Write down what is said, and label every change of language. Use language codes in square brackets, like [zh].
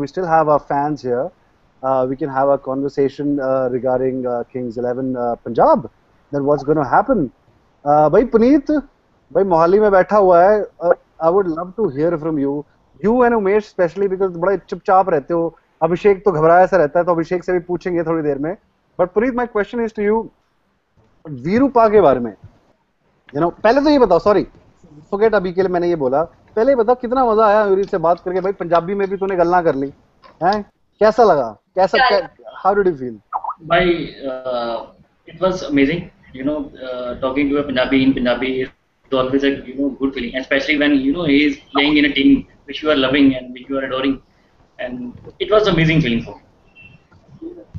[en] We still have our fans here. We can have a conversation regarding Kings 11 Punjab. Then what's going to happen? [hi] Bhai Puneet, bhai Mohali mein baitha hua hai. [en] I would love to hear from you. You and Umesh especially, because [hi] बड़े चुपचाप रहते हो. अभिषेक तो घबराया सा रहता है, तो अभिषेक से भी पूछेंगे थोड़ी देर में. [en] But Puneet, my question is to you. [hi] वीरूपा के बारे में, पहले तो ये बताओ, [en] sorry forget [hi] अभी के लिए मैंने ये बोला, पहले बता कितना मजा आया यूरी से बात करके? भाई पंजाबी में भी तूने गल्ला कर ली हैं, कैसा लगा? [en] How did you feel? भाई it was amazing, talking to a Punjabi in Punjabi is always a good feeling, and especially when he is playing in a team which you are loving and which you are adoring, and it was amazing feeling for me.